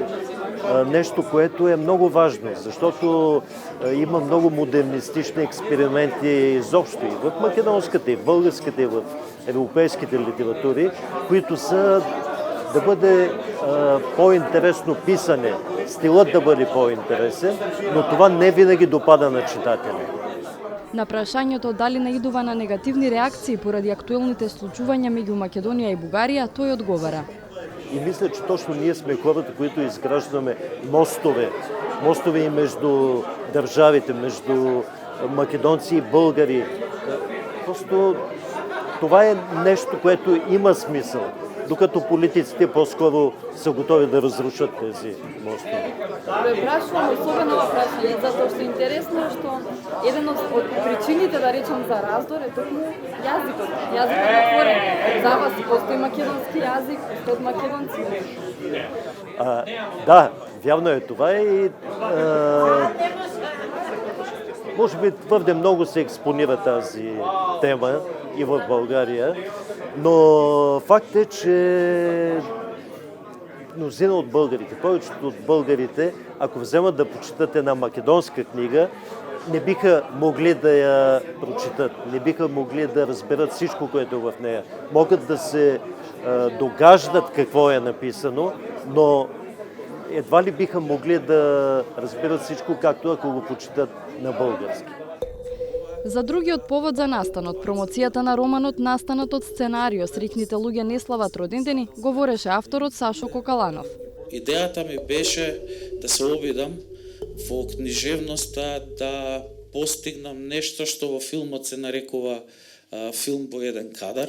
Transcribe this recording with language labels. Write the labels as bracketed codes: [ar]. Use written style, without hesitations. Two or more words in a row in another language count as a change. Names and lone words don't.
[bg] Нещо, което е много важно, защото има много модернистични експерименти изобщо и в македонската, и в българската, и в европейските литератури, които са да бъде по-интересно писане, стилът да бъде по-интересен, но това не винаги допада на читателя. [mk] На прашањето дали наидува на негативни реакции поради актуелните случувања меѓу Македонија и Бугарија, тој одговара. [bg] И мисля, че точно ние сме хората, които изграждаме мостове. Мостове и между държавите, между македонци и българи. Просто това е нещо, което има смисъл. Докато политиците по-скоро са готови да разрушат тези мостове. [mk] Прашувам особено ова прашање, затоа што е интересно што еден од причините, да речем, за раздор е токму јазикот. Јазикот на творење. За вас постои македонски јазик, од македонци. [bg] Да, вярно е това и може би твърде много се експонира тази тема и в България, но факт е, че мнозина от българите, повечето от българите, ако вземат да прочитат една македонска книга, не биха могли да я прочитат, не биха могли да разберат всичко, което е в нея. Могат да се догаждат какво е написано, но едва ли биха могли да разберат всичко, както ако го прочитат на български. [mk] За другиот повод за настанот, промоцијата на романот настанат од сценарио Срикните луѓе не слават родендени, говореше авторот Сашо Кокаланов. Идејата ми беше да се обидам во книжевноста да постигнам нешто што во филмот се нарекува филм во еден кадар.